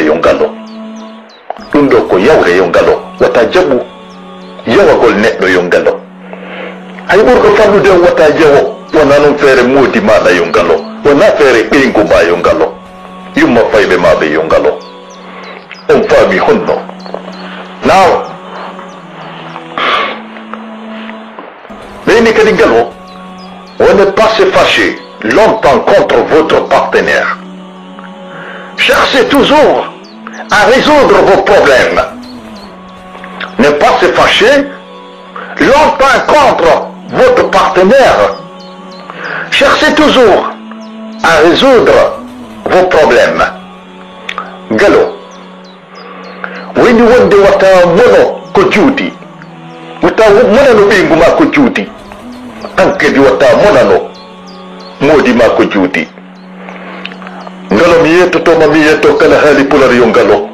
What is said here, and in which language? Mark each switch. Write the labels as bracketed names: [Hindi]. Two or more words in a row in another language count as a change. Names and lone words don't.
[Fula] yo ngalo ɗum ɗo ko yawre yo ngalo watta jaɓu yawagol neɗɗo yo ngalo hay ɓurɗo fallude on watta jawo wona noon feere moodi maɗa yo ngalo wona feere ɓeygu ma yo ngalo yumma fayɓe maɓe yo ngalo on faami honno naw ɓeyni kadi ngalo on [French] ne pas se fâcher longtemps contre votre partenaire. Cherchez toujours à résoudre vos problèmes. Ne pas se fâcher longtemps contre votre partenaire. Cherchez toujours à résoudre vos problèmes. [Fula] Galo. Wini wonde wata mono ko juuti. Wata monano ɓeygu ma ko juuti. Tankedi wata monano modi ma ko juuti. Ngalo mi yettotoma mi yetto kala haali pular yo ngalo.